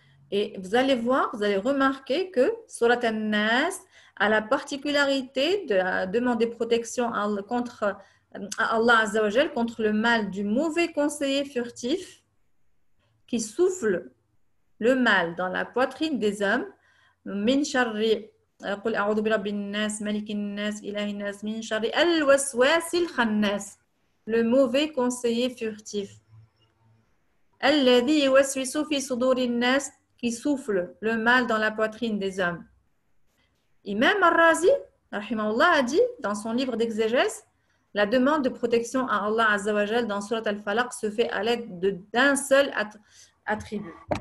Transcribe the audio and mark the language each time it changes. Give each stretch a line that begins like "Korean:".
French: Et vous allez voir, vous allez remarquer que Surat An-Nas a la particularité de demander protection contre à Allah Azza wa Jal contre le mal du mauvais conseiller furtif qui souffle le mal dans la poitrine des hommes.
Arabic: Min sharri قل أعوذ برب الناس ملك الناس إله الناس من شر الوسواس الخناس,
French: le mauvais conseiller furtif.
Arabic: الذي يوسوس في صدور الناس,
French: qui souffle le mal dans la poitrine des hommes. Imam Al-Razi rahimahullah a dit dans son livre d'exégèse, la demande de protection à Allah Azza wa Jal dans Surat Al-Falaq se fait à l'aide d'un seul attribut.